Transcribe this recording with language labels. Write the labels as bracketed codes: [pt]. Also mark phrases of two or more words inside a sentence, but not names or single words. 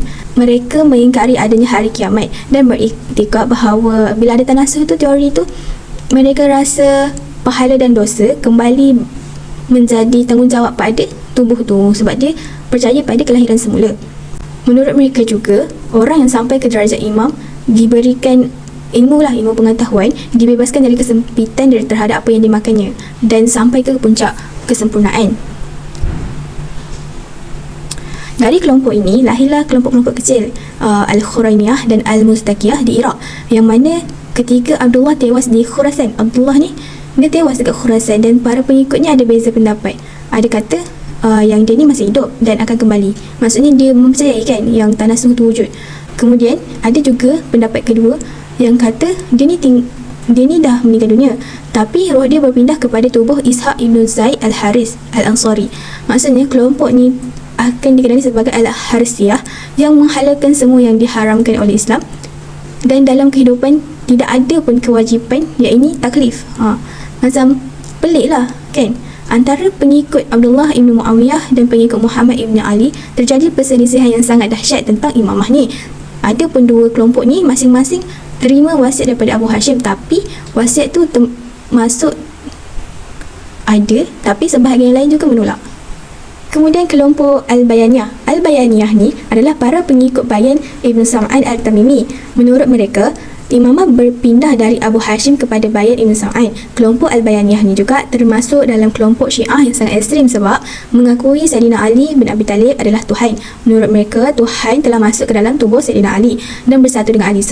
[ms] Mereka mengingkari adanya hari kiamat dan beriktikad bahawa bila ada tanasuh tu, teori tu, mereka rasa pahala dan dosa kembali menjadi tanggungjawab pada tubuh tu sebab dia percaya pada kelahiran semula. Menurut mereka juga, orang yang sampai ke darjat imam diberikan ilmu pengetahuan, dibebaskan dari kesempitan terhadap apa yang dimakannya dan sampai ke puncak kesempurnaan. Dari kelompok ini lahirlah kelompok-kelompok kecil Al-Khuraimiyah dan Al-Mustaqiyah di Iraq, yang mana ketika Abdullah tewas di Khurasan, Abdullah ni dia tewas dekat Khurasan dan para pengikutnya ada beza pendapat. Ada kata yang dia ni masih hidup dan akan kembali. Maksudnya dia mempercayai kan yang tanasuh tu wujud. Kemudian ada juga pendapat kedua yang kata dia ni dah meninggal dunia, tapi roh dia berpindah kepada tubuh Ishaq ibn Zaid al-Haris al-Ansari. Maksudnya kelompok ni akan dikenali sebagai Al-Harisiyah yang menghalalkan semua yang diharamkan oleh Islam, dan dalam kehidupan tidak ada pun kewajipan, iaitu taklif. Macam pelik lah kan. Antara pengikut Abdullah ibn Muawiyah dan pengikut Muhammad ibn Ali terjadi perselisihan yang sangat dahsyat tentang imamah ni. Ada pun dua kelompok ni masing-masing terima wasiat daripada Abu Hashim, tapi wasiat tu masuk ada, tapi sebahagian lain juga menolak. Kemudian kelompok Al-Bayaniyah. Al-Bayaniyah ni adalah para pengikut Bayan Ibn Sam'an Al-Tamimi. Menurut mereka, imamah berpindah dari Abu Hashim kepada Bayan Ibn Sam'an. Kelompok Al-Bayaniyah ni juga termasuk dalam kelompok Syiah yang sangat ekstrim sebab mengakui Sayyidina Ali bin Abi Talib adalah Tuhan. Menurut mereka, Tuhan telah masuk ke dalam tubuh Sayyidina Ali dan bersatu dengan Ali.